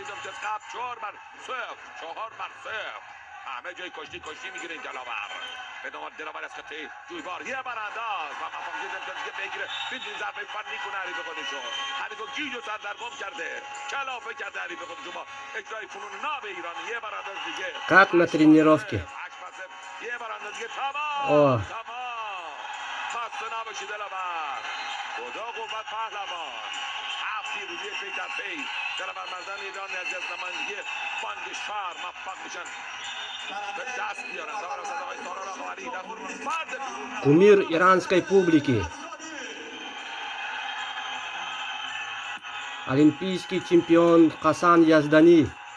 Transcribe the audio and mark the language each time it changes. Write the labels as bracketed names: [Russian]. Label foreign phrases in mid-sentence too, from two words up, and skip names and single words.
[Persian] 1 امتیاز قبل 4 بر 0. 4 بر 0. همه جای کشتی میگیره این جلاور. به نام دلاور از خطه جویبار یه برانداز و مفاقید امتیاز دیگه بگیره. میدونی ضربه فنی کنه حریف خودشو. حریف گیجو سردرگم کرده. کلافه کرده حریف خودشو با اجرای فنون ناب ایران. یه برانداز دیگه. [Russian] Как на тренировке. [Persian] یه برانداز دیگه تمام. اوه. تمام. خسته نباشی دلاور. خدا قوت پهلوان. هفتی روزی پی در پی دلاورمردان ایران از نمایندگی بانک شهر موفق میشن به دست بیارن. دلاور صداقای سالار آقاوری در فرد [Russian] Кумир иранской публики. Олимпийский чемпион Хасан Яздани.